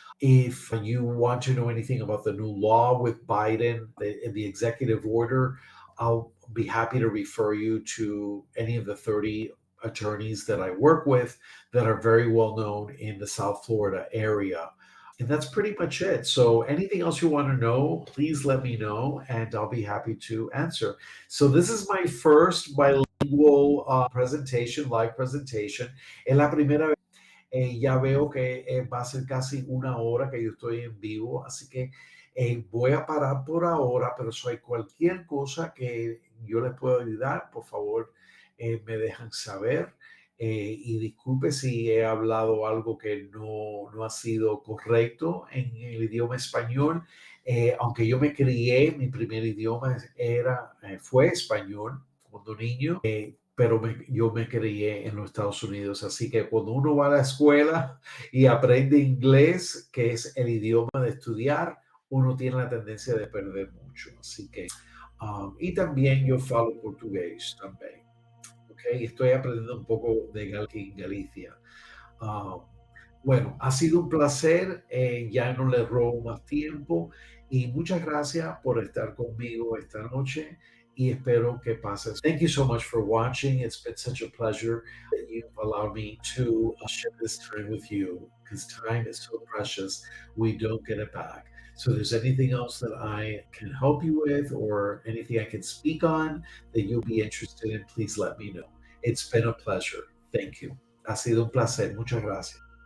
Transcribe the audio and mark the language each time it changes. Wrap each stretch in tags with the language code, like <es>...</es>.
<en>If you want to know anything about the new law with Biden, the executive order, I'll be happy to refer you to any of the 30 attorneys that I work with that are very well known in the South Florida area. And that's pretty much it. So, anything else you want to know, please let me know and I'll be happy to answer. So, this is my first bilingual presentation, live presentation.</en> <es>Es la primera vez. Ya veo que va a ser casi una hora que yo estoy en vivo, así que voy a parar por ahora, pero si hay cualquier cosa que yo les pueda ayudar, por favor, me dejan saber. Y disculpe si he hablado algo que no ha sido correcto en el idioma español. Aunque yo me crié, mi primer idioma fue español cuando niño. Pero yo me crié en los Estados Unidos, así que cuando uno va a la escuela y aprende inglés, que es el idioma de estudiar, uno tiene la tendencia de perder mucho. Así que, y también yo falo portugués también, ¿ok? Estoy aprendiendo un poco de Galicia. Ah, bueno, ha sido un placer, ya no le robo más tiempo y muchas gracias por estar conmigo esta noche y espero que pases.</es> <en>Thank you so much for watching. It's been such a pleasure that you've allowed me to share this time with you because time is so precious. We don't get it back. So, if there's anything else that I can help you with or anything I can speak on that you'll be interested in, please let me know. It's been a pleasure. Thank you.</en> <es>Ha sido un placer. Muchas gracias.</es>